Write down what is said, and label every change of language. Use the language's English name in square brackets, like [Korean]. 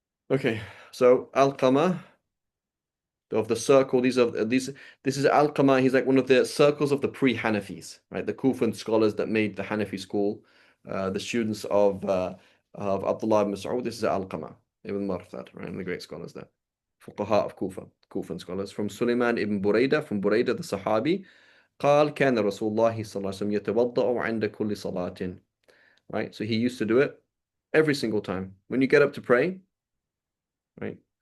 [English] Okay, so Al-Qama of the circle. This is Al-Qama. He's like one of the circles of the pre-Hanafis, right? The Kufan scholars that made the Hanafi school, the students of Abdullah ibn Mas'ud. This is Al-Qama ibn Marthad, right? And the great scholars there. Fuqaha of Kufa, Kufan scholars. From Sulaiman ibn Buraidah, from Buraidah the Sahabi, [Arabic] قال كان رسول الله صلى الله عليه وسلم يتوضأ عند كل صلاة. [English] Right? So he used to do it every single time. When you get up to pray, right?